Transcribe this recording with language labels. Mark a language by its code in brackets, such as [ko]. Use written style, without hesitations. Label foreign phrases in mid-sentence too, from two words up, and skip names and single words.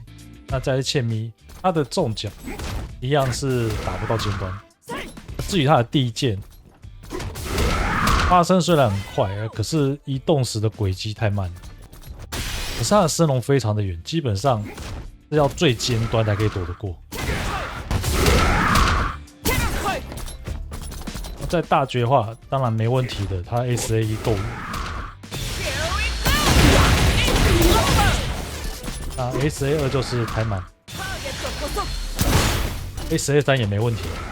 [zh] 那再來茜咪，他的重腳一樣是打不到尖端。至於他的地劍發生雖然很快，可是移動時的軌跡太慢了。可是他的升龍非常的遠，基本上是要最尖端才可以躲得過。在大絕的話，當然沒問題的，他 SA1 夠遠。那 SA2 就是太慢 ，SA3 也沒問題。